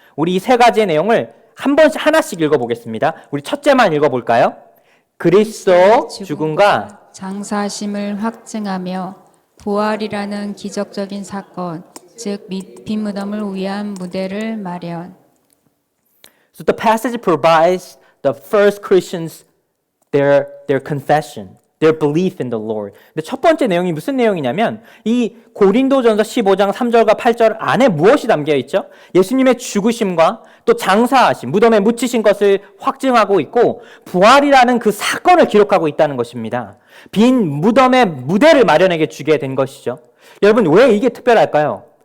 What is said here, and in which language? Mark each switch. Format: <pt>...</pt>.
<ko>우리 이 세 가지의 내용을 하나씩 읽어보겠습니다. 우리 첫째만 읽어볼까요? 그리스도 죽음과 장사하심을 확증하며 부활이라는 기적적인 사건, 즉 빈무덤을 위한 무대를 마련.</ko> <en>So the passage provides the first Christians their confession, their belief in the Lord.</en> <ko>근데 첫 번째 내용이 무슨 내용이냐면 이 고린도전서 15장 3절과 8절 안에 무엇이 담겨 있죠? 예수님의 죽으심과 또 장사하심, 무덤에 묻히신 것을 확증하고 있고 부활이라는 그 사건을 기록하고 있다는 것입니다. 빈 무덤의 무대를 마련하게 주게 된 것이죠. 여러분 왜 이게 특별할까요?</ko>